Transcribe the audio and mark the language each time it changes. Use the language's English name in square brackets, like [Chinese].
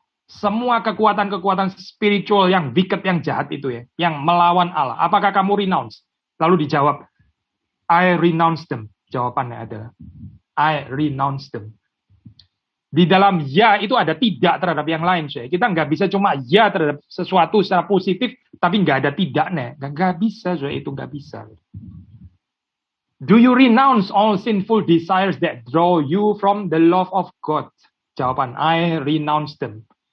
[Indonesian] Semua kekuatan-kekuatan spiritual yang wicked, yang jahat itu ya, yang melawan Allah. Apakah kamu renounce? Lalu dijawab, [English] I renounce them. [Indonesian] Jawabannya adalah, [English] I renounce them. [Indonesian] Di dalam ya itu ada tidak terhadap yang lain. Kita nggak bisa cuma ya terhadap sesuatu secara positif, tapi nggak ada tidaknya. Nggak bisa, itu nggak bisa. [English] Do you renounce all sinful desires that draw you from the love of God? Jawaban, I renounce them.